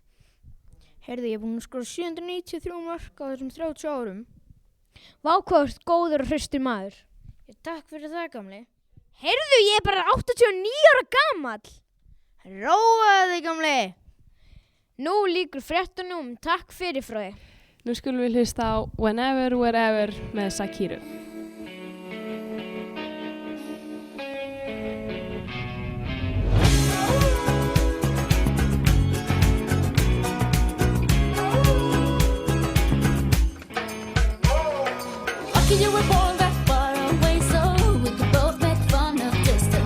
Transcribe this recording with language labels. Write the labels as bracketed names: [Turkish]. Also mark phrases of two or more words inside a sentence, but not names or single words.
[Icelandic] Heyrðu, ég er búinn að skora 793 mörk á þessum 30 árum. Vá, hvað ert góður og hraustur maður. Takk fyrir það, gamli. Heyrðu, ég er bara 89 ára gamall. Róaðu þig, gamli. Nú lýkur fréttunum, takk fyrir Fróði. Nú skulum við hlusta á Whenever, Wherever með Sakiru. [English] Lucky you were born that far away, so we could both make fun of distance.